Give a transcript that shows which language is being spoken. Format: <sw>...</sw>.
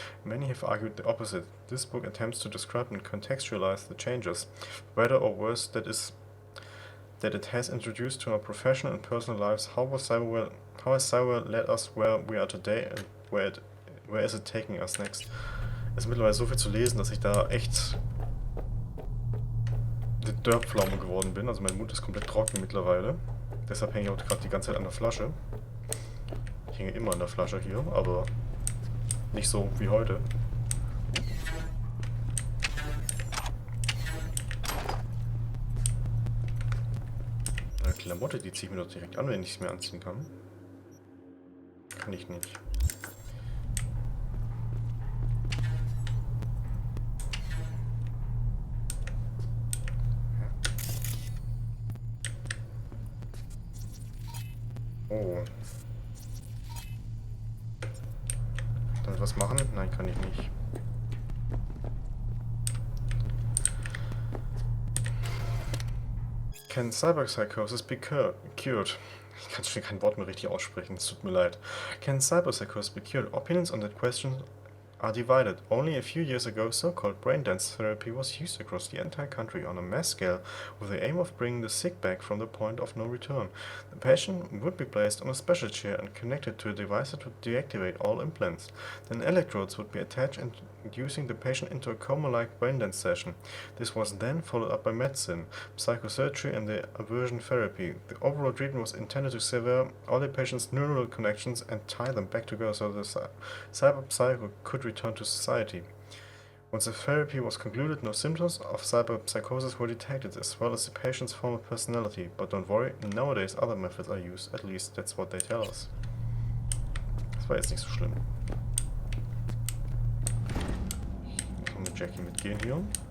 <en>Many have argued the opposite. This book attempts to describe and contextualize the changes, better or worse, that it has introduced to our professional and personal lives. How has cyberware led us where we are today, and where is it taking us next?</en> <de>Es ist mittlerweile so viel zu lesen, dass ich da echt die Dörrpflaume geworden bin. Also mein Mund ist komplett trocken mittlerweile. Deshalb hänge ich auch gerade die ganze Zeit an der Flasche. Ich hänge immer an der Flasche hier, aber nicht so wie heute. Eine Klamotte, die ziehe ich mir doch direkt an, wenn ich es mir anziehen kann. Kann ich nicht. Oh. Damit was machen? Nein, kann ich nicht.</de> <en>Can cyberpsychosis be cured?</en> <de>Ich kann schon kein Wort mehr richtig aussprechen, es tut mir leid.</de> <en>Can cyberpsychosis be cured? Opinions on that question are divided. Only a few years ago, so-called brain dance therapy was used across the entire country on a mass scale with the aim of bringing the sick back from the point of no return. The patient would be placed on a special chair and connected to a device that would deactivate all implants. Then electrodes would be attached and inducing the patient into a coma-like brain dance session. This was then followed up by medicine, psychosurgery and the aversion therapy. The overall treatment was intended to sever all the patient's neural connections and tie them back together so the cyberpsycho could return to society. Once the therapy was concluded, no symptoms of cyberpsychosis were detected, as well as the patient's former personality. But don't worry, nowadays other methods are used, at least that's what they tell us.</en> <de>Das war jetzt nicht so schlimm. Ich muss mit Jackie mitgehen hier.</de>